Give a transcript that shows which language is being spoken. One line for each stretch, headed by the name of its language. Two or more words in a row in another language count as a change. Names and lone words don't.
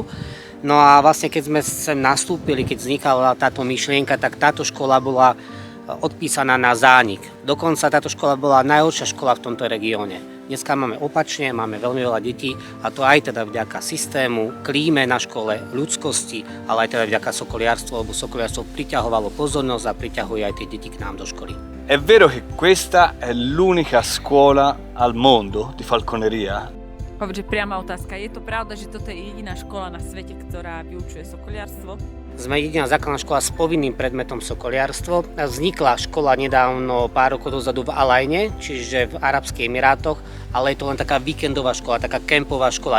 Slovak: No a vlastne keď sme sem nastúpili, keď vznikala táto myšlienka, tak táto škola bola odpísaná na zánik. Dokonca táto škola bola najhoršia škola v tomto regióne. Dneska máme opačne, máme veľmi veľa detí a to aj teda vďaka systému, klíme na škole, ľudskosti, ale aj teda vďaka sokoliarstvu, lebo sokoliarstvo priťahovalo pozornosť a priťahuje aj tie deti k nám do školy.
Italian: È vero che questa è l'unica scuola al mondo di falconeria?
Slovak: Hovže priama otázka. Je to pravda, že toto je jediná škola na svete, ktorá vyučuje sokoliarstvo? Sme jediná základná škola s povinným predmetom sokoliarstvo. Vznikla škola nedávno pár rokov dozadu v Alajne, čiže v Arabských Emirátoch, ale je to len taká víkendová škola, taká kempová škola.